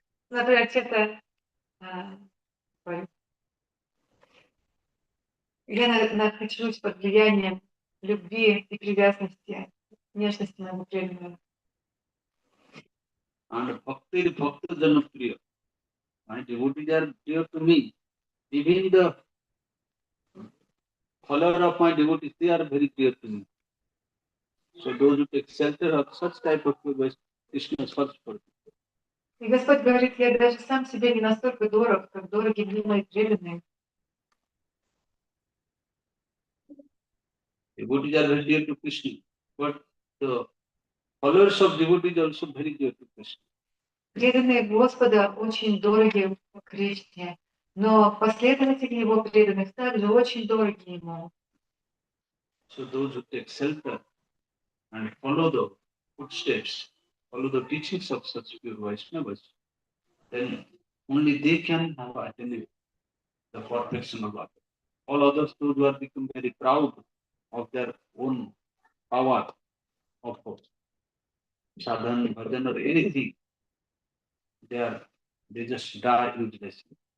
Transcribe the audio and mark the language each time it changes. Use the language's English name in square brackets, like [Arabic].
[Russian] Например, это я нахожусь под влиянием любви и привязанности, нежности моего преданного. [Sanskrit] And bhakti bhakta janapriya. [English] My devotees are dear to me. Even the follower of my devotees, they are very dear to me. So those who take shelter of such type of people, Krishna search for them. [Russian] И Господь говорит, я даже сам себе не настолько дорог, как дороги мне мои преданные. [English] Devotees are very dear to Krishna, but the followers of devotees are also very dear to Krishna. [Russian] Преданные Господа очень дороги Кришне, но последователи Его преданных также очень дороги Ему. [English] So those who take shelter and follow the footsteps, follow the teachings of such pure Vaishnavas, then only they can have attained the perfection of others. All others, those who are become very proud of their own power, of sadhana, bhajan, or anything, they just die uselessly.